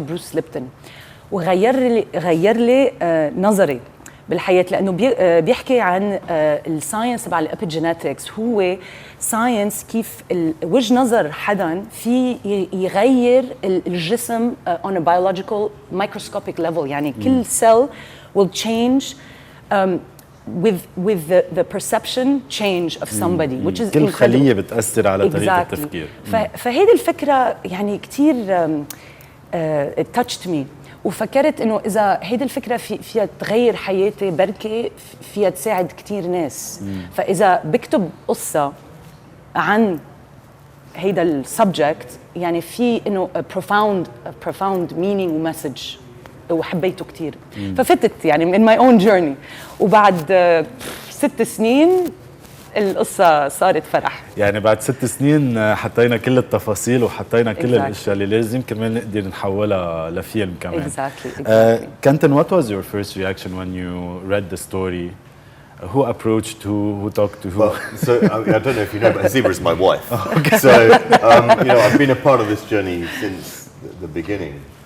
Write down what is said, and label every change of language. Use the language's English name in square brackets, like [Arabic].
[Arabic] Bruce Lipton، وغير لي نظري بالحياة، لأنه بيحكي عن الساينس تبع الابيجينيتكس، هو ساينس كيف وجه نظر حدا في يغير الجسم [English] on a biological microscopic level، [Arabic] يعني كل [English] cell will change with the perception change of somebody which is [Arabic] كل [English] incredible. [Arabic] خلية بتأثر على طريقة التفكير. فهيدي الفكرة يعني كتير [English] touched me، [Arabic] وفكرت إنه إذا هيدي الفكرة فيها تغير حياتي بركة فيها تساعد كتير ناس. فإذا بكتب قصة عن هيدا السبجكت يعني في إنه [English] profound meaning [Arabic] ومسج وحبيته كتير. ففتت يعني [English] in my own journey، [Arabic] وبعد 6 سنين القصة صارت فرح. يعني بعد 6 سنين حطينا كل التفاصيل وحطينا كل الاشياء اللي لازم كرمال نقدر نحولها لفيلم كمان. [English] Exactly. Kenton, what was your first reaction when you read the story? Who approached who talked to who? Well, so I don't know if you know, but Haseeba is my wife. Okay. So you know, I've been a part of this journey since the beginning.